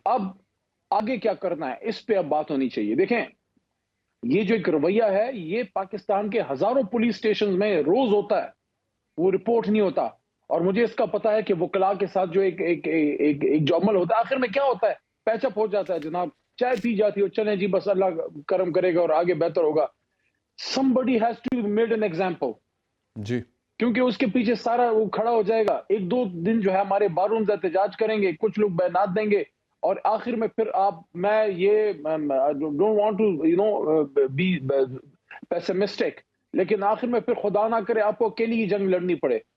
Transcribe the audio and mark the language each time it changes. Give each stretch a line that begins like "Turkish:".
Urdu: اب آگے کیا کرنا ہے اس پہ اب بات ہونی چاہیے. دیکھیں یہ جو ایک رویہ ہے یہ پاکستان کے ہزاروں پولیس اسٹیشن میں روز ہوتا ہے, وہ رپورٹ نہیں ہوتا. اور مجھے اس کا پتا ہے کہ وکلاء کے ساتھ جو ایک جو عمل ہوتا ہے آخر میں کیا ہوتا ہے, پیچ اپ ہو جاتا ہے جناب, چائے پی جاتی ہو, چلیں جی بس اللہ کرم کرے گا اور آگے بہتر ہوگا.
English: somebody has to be made an example
Urdu: جی, کیونکہ اس کے پیچھے سارا وہ کھڑا ہو جائے گا. 1-2 دن جو ہے ہمارے بارونز احتجاج کریں گے, کچھ لوگ بیانات دیں گے, اور آخر میں پھر میں یہ
English: don't want to be pessimistic,
Urdu: لیکن آخر میں پھر خدا نہ کرے آپ کو اکیلی ہی جنگ لڑنی پڑے.